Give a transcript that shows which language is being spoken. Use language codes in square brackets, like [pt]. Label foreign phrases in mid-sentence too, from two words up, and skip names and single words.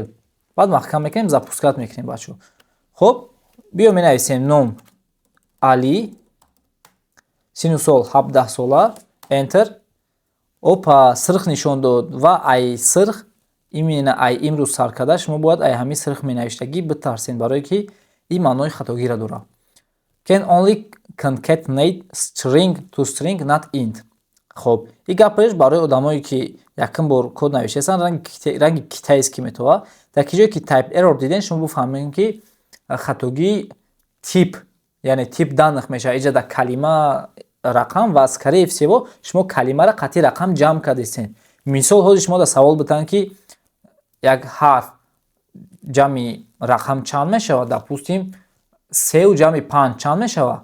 [tg] Баъд маҳкам мекунем, запускат мекунем бачаҳо. Хоб, биё менависем ном Али. Сину сол 17 сола. Enter. Опа, сирх нишон дод ва ай сирх имена ай имрӯз сар карда шумо бояд ай ҳамин сирх менавиштагӣ битарсен, барое ки ин маънои хатогира дорад. [en] Can only concatenate string to string not int. [tg] Хоб, ин гапаш барои одамое ки якин бор код навиштаанд ранги китайский метавад. Дар ки ҷое ки [en] type error [tg] диден шумо буфаҳмед ки хатогии тип, яъне [ru] тип данных [tg] мешавад. Иҷа дар калима рақам ва [ru] скорее всего [tg] шумо калимаро қатъи рақам ҷамъ кардистен. Мисол ҳозир шумо дар савол бутанд ки як ҳарф ҷамъи рақам чанд мешавад, допустим 3 ҷамъи 5 чанд мешавад.